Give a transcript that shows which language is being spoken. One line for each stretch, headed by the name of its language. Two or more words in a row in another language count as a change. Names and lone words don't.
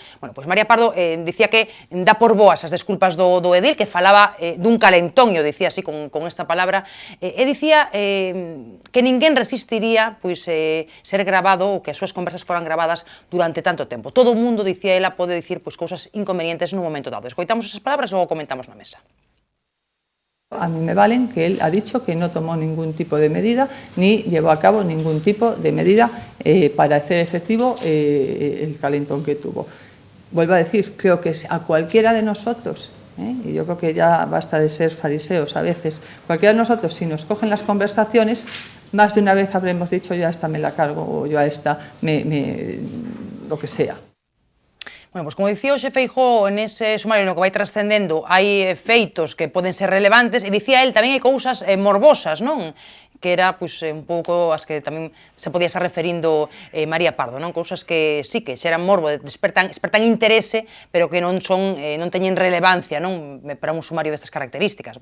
Galician: Bueno, pois María Pardo dicía que dá por boas as desculpas do edil, que falaba dun calentón, e o dicía así con esta palabra, e dicía que ninguén resistiría pois ser grabado ou que as súas conversas foran grabadas durante tanto tempo. Todo o mundo, dicía ela, pode dicir pois cousas inconvenientes nun momento dado. Escoitamos esas palabras e logo comentamos na mesa.
Spanish: A mí me valen que él ha dicho que no tomó ningún tipo de medida ni llevó a cabo ningún tipo de medida para hacer efectivo el calentón que tuvo. Vuelvo a decir, creo que a cualquiera de nosotros, y yo creo que ya basta de ser fariseos a veces, cualquiera de nosotros, si nos cogen las conversaciones, más de una vez habremos dicho yo a esta me la cargo o yo a esta lo que sea.
Galician: Bueno, pois como dicía hoxe Feijóo, nese sumario no que vai trascendendo hai feitos que poden ser relevantes e dicía el tamén hai cousas morbosas, non? Que era pois un pouco as que tamén se podía estar referindo María Pardo, non? Cousas que sí que xeran morbo, despertan interese, pero que non teñen relevancia, non, para un sumario destas características.